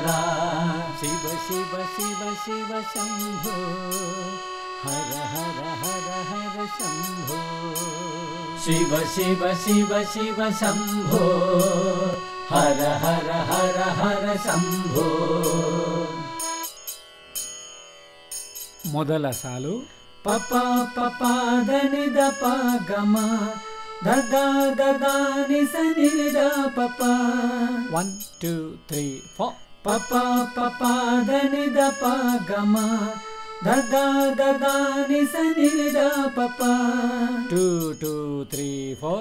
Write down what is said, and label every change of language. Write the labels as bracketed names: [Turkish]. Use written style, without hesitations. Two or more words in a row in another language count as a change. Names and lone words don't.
[Sanskrit] ಶಿವ ಶಿವ ಶಿವ ಶಿವ ಶಂಭೋ ಹರ ಹರ ಹರ ಹರ ಶಂಭೋ. ಶಿವ ಶಿವ ಶಿವ ಶಿವ ಶಂಭೋ ಹರ ಹರ ಹರ ಹರ ಶಂಭೋ. [Kannada] ಮೊದಲ ಸಾಲು ಪಪ ಪಪ ಧನಿ ದ ಪ ಗಮ ಧಗ ಧಗ ನಿ ಸ ನಿ ದ ಪಪ. 1 2 3 4 ಪಪ ಪಪ ಧನಿ ದ ಪ ಗಮ ಧಗ ಧಗ ನಿ ಸ ನಿ ದ ಪಪ. 2 2 3 4